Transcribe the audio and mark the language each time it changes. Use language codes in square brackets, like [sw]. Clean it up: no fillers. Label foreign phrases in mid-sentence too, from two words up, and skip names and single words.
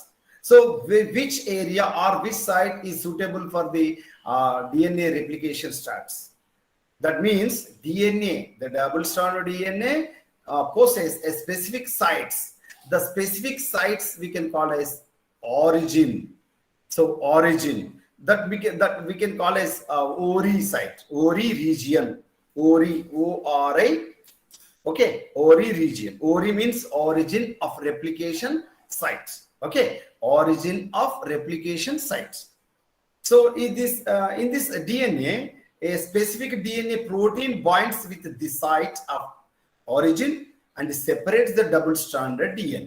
[en] So which area or which site is suitable for the DNA replication starts? That means DNA, the double-stranded DNA possesses a specific sites. The specific sites we can call as origin. So origin that we can call as ORI site, ORI region, ORI, ORI. Okay, ORI region. ORI means origin of replication sites. Okay, origin of replication sites. So in this DNA, a specific DNA protein binds with the site of origin and separates the double-stranded DNA.